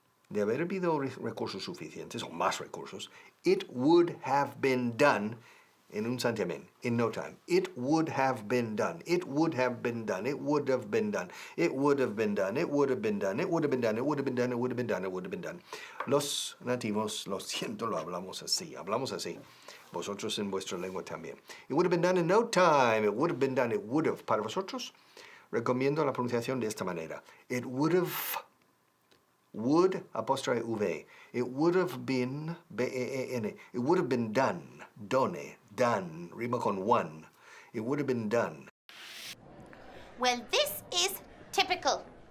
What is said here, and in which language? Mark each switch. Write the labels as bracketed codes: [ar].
[es] De haber habido recursos suficientes, o más recursos, [en] it would have been done [es] en un santiamén, [en] in no time. It would have been done. It would have been done. It would have been done. It would have been done. It would have been done. It would have been done. It would have been done. It would have been done. It would have been done. [es] Los nativos, lo siento, lo hablamos así. Vosotros en vuestra lengua también. [en] It would have been done in no time. It would have been done. It would have. [es] Para vosotros, recomiendo la pronunciación de esta manera. [en] It would have, would, apóstrofe V. It would have been, B-E-E-N. It would have been done. Done. Done. Rima con one. It would have been done. Well, this is typical.